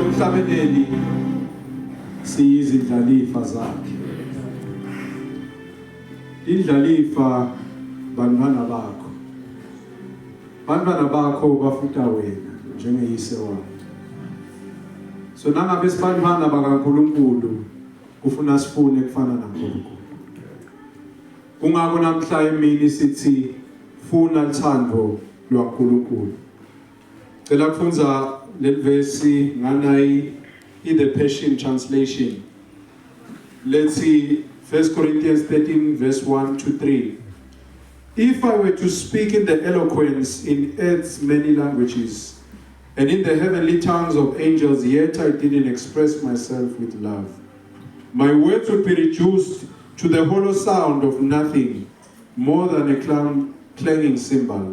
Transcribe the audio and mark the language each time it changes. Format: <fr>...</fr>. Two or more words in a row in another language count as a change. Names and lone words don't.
<ss>emhlabeni siyizindlalifa zakhe. Indlalifa bantwana bakho. Bantwana bakho bafuta wena njengeyise wabo. So nangabe sibantwana bakaNkulunkulu kufuna sifune kufana naNkulunkulu. Kungako namhla emini sithi funa uthando lwaNkulunkulu. Cela kufunza le verse nganayi in the Passion Translation.</ss> <en>Let's see 1 Corinthians 13 verse 1 to 3. If I were to speak in the eloquence in earth's many languages and in the heavenly tongues of angels, yet I didn't express myself with love, my words would be reduced to the hollow sound of nothing more than a clanging cymbal.</en>